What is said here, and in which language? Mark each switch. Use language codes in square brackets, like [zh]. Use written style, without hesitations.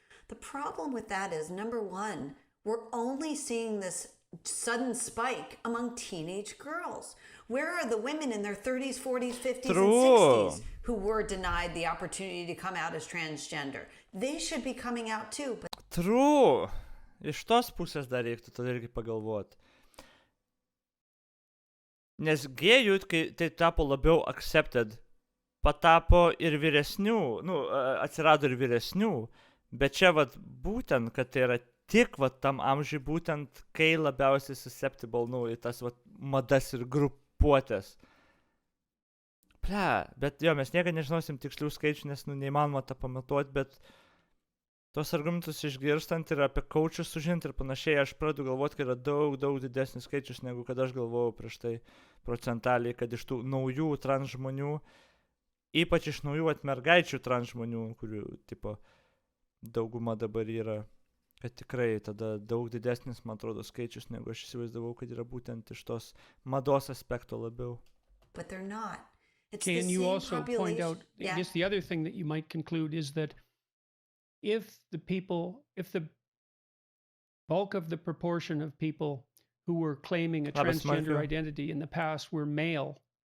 [en] The problem with that is, number one, we're only seeing this sudden spike among teenage girls. Where are the women in their 30s, 40s, 50s, and 60s who were denied the opportunity to come out as transgender? They should be coming out too. But... True. [lt] Iš tos pusės dar reiktų tada irgi pagalvoti. Nes gėjų, kai tai tapo labiau accepted, patapo ir vyresnių, atsirado ir vyresnių, bet čia būtent, kad tai yra tik tam amžiui būtent, kai labiausiai susceptible, į tas madas ir grupuotės. Bet mes niekada nežinosim tikslių skaičių, nes neįmanoma tą pamatuoti, bet tos argumentus išgirstant ir apie coachus sužinti ir panašiai, aš pradedu galvoti, kad yra daug didesnis skaičius, negu kad aš galvojau prieš tai procentaliai, kad iš tų naujų trans žmonių, ypač iš naujų mergaičių trans žmonių, kurių dauguma dabar yra, kad tikrai tada daug didesnis, man atrodo, skaičius, negu aš įsivaizdavau, kad yra būtent iš tos mados aspekto labiau. [en] But they're not. Can you also point out, I guess the other thing that you might conclude is that if the bulk of the proportion of people who were claiming a transgender identity in the past were male,